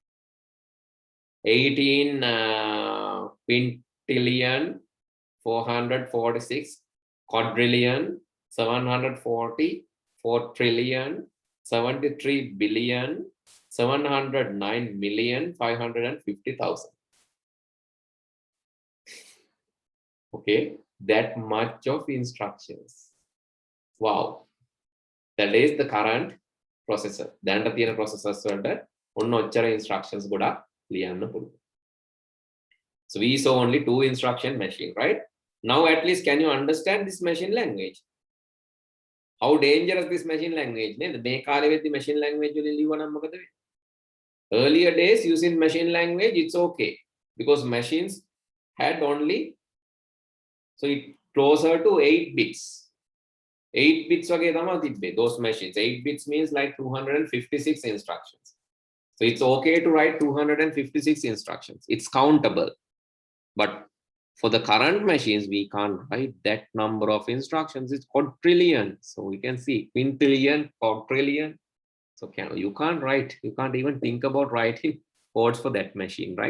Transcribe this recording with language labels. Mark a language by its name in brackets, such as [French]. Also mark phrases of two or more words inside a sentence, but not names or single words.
[English] 18 quintillion 446 quadrillion 740 4 trillion 73 billion 709 million 550,000. Okay, that much of instructions. Wow, that is the current processor. [Sinhala] දැනට තියෙන processors වලට ඔන්න ඔච්චර instructions ගොඩක් ලියන්න පුළුවන්. [English] So we saw only 2 instruction machine, right? Now at least can you understand this machine language? How dangerous this machine language? [Sinhala] මේ කාලේ වෙද්දි [English] machine language [Sinhala] වලින් ලියුවනම් මොකද වෙන්නේ? [English] Earlier days using machine language, it's okay because machines had only, so it closer to 8 bits. [Sinhala] 8 bits වගේ තමයි තිබ්බේ [English] those machines. 8 bits means like 256 instructions. So it's okay to write 256 instructions. It's countable. But for the current machines, we can't write that number of instructions. It's quadrillion. So we can see quintillion, quadrillion. So you can't write, you can't even think about writing codes for that machine, right?